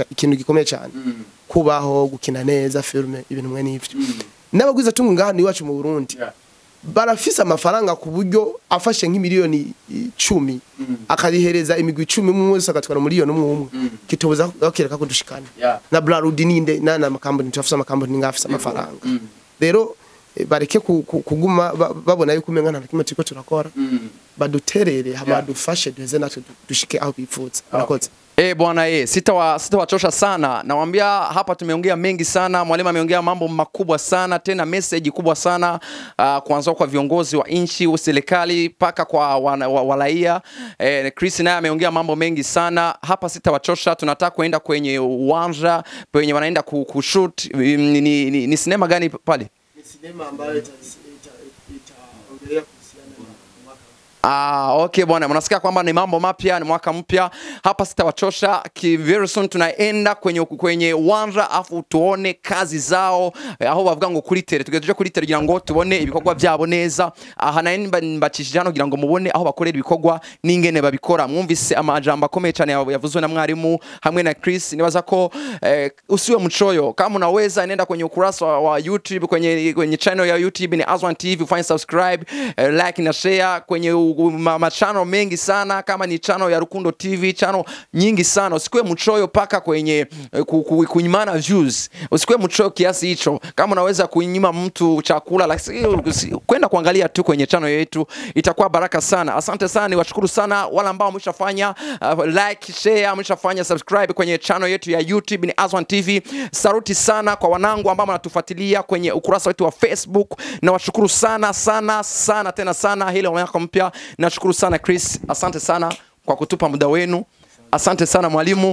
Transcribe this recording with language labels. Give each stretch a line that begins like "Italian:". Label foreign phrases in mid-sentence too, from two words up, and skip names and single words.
Rundi: ikintu gikomeye cyane kubaho gukina neza filme ibintu mwe n'ivyo n'abagwiza tungu ngaha ni wacu mu Burundi barafisa amafaranga ku buryo afashe nk'imiliyoni 10 akarihereza imigwi 10 mu mwese akatwara miliyoni umwe kitobuza bakireka ko dushikana na Brarudi ninde na makamboni tufisa makamboni ngafisa amafaranga rero bareke kuguma babona yuko umenga nta kimwe turiko turakora baduterere habadufashe duheze natwe dushike aho bifuza barakoze
Swahili: bwana sitawachosha sana. Nawaambia hapa tumeongea mengi sana. Mwalimu ameongea mambo makubwa sana, tena message kubwa sana kuanzia kwa viongozi wa nchi, serikali paka kwa walaia. Chris naye ameongea mambo mengi sana. Hapa sitawachosha, tunataka kuenda kwenye uwanja kwenye wanaenda kushoot. Ni sinema gani pale? Ni sinema ambayo itaongelea Okay bwana, mnasikia kwamba ni mambo mapya, ni mwaka mpya. Hapa sitawachosha,
English: very soon
Swahili: tunaenda kwenye uwanja afu tuone kazi zao
Rundi: aho bavuga ngo kuri tele tugejeje kuri tele kugira ngo tubone ibikorwa byabo neza. Aha mbacishije hano kugira ngo mubone aho bakorera ibikorwa n'ingene babikora. Mwumvise amajambo akomeye cyane yavuzwe na mwarimu hamwe na Chris.
Swahili: Nibaza ko usiwe mchoyo, kama unaweza nenda kwenye ukurasa wa YouTube, kwenye channel ya YouTube ni Azwan TV, ufanye subscribe, like na share kwenye channel mengi sana, kama ni channel ya Rukundo TV, channel nyingi sana. Usikue mchoyo paka kwenye kunyimana views, usikue mchoyo kiasi hicho. Kama unaweza kunyima mtu chakula, kwenda kuangalia tu kwenye channel yetu, itakuwa baraka sana. Asante sana, niwashukuru sana wala ambao mshafanya like, share, mshafanya subscribe kwenye channel yetu ya YouTube ni Azwan TV. Saluti sana kwa wanangu ambao wanatufuatilia kwenye ukurasa wetu wa Facebook. Na washukuru sana sana sana tena sana. Hilo mwaka mpya. Nashukuru sana Chris, asante sana kwa kutupa muda wenu. Asante sana mwalimu.